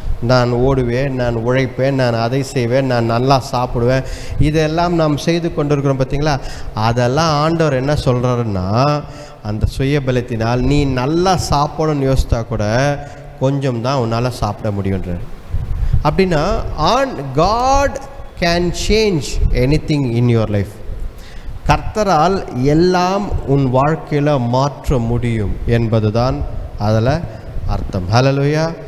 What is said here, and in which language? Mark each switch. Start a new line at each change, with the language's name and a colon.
Tamil: நான் ஓடுவேன், நான் உழைப்பேன், நான் அதை செய்வேன், நான் நல்லா சாப்பிடுவேன், இதெல்லாம் நாம் செய்து கொண்டிருக்கிறோம். பார்த்தீங்களா? அதெல்லாம் ஆண்டவர் என்ன சொல்கிறாருன்னா, அந்த சுய பலத்தினால் நீ நல்லா சாப்பிடணும்னு யோசித்தா கூட கொஞ்சம் தான் உன்னால் சாப்பிட முடியுன்றார். அப்படின்னா
English: God can change anything in your life.
Tamil: கர்த்தரால் எல்லாம் உன் வாழ்க்கையில் மாற்ற முடியும் என்பதுதான் அதில் அர்த்தம். ஹல்லேலூயா.